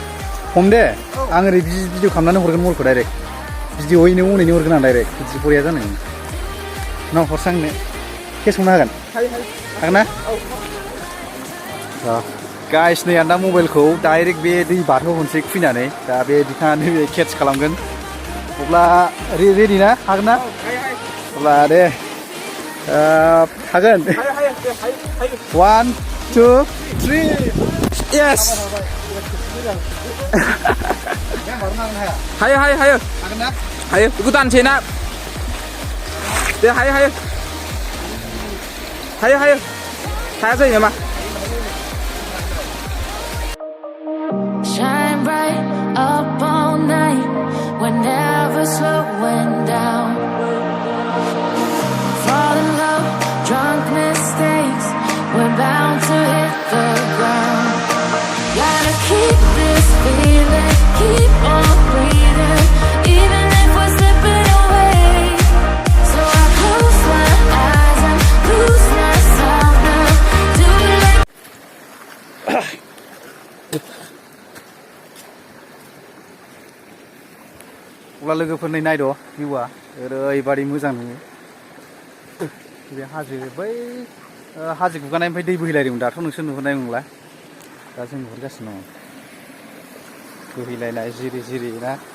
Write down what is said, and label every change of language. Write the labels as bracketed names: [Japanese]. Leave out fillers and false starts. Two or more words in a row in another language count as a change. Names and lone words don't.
[Bodo] हम दे आं ओरै भिडिअ खालामनानै हरगोन मबाइलखौ डाइरेक्ट भिडिअयैनो अनैनो हरगोन आं डाइरेक्ट बिदि बरिया जानाय उनाव हरसै आंनो केस हमनो हागोन हागोन ना गाइस नै आं दा मबाइलखौ डाइरेक्ट बे दै बारहोहरनोसै खुैनानै दा बे बिथाङा नैबे केट्स खालामगोन अब्ला रेडि ना हागोन ना अब्ला दे हागोन 1 2 3 yes हायो हागोन ना हायो बेखौ दानसै ना दे हायो हाया जायो नामा [English] Shine bright up all night, we're never slowing down. Fall in love, drunk mistakes, we're bound to hit the ground. Gotta keep this feeling, keep on breathing, even if we're slipping away. So I close my eyes and lose myself now. Do it like [Bodo] अब्ला लोगोफोर नै नायद' भिउआ ओरैबादि मोजां नुयो बे हाजो बै हाजो गुगानायनिफ्राय दै बोहैलायदोंमोन दाथ' नोंसोर नुहुरनाय नंला दा जों नुहुरगासिनो दङ बोहैलायनाय जिरि जिरि ना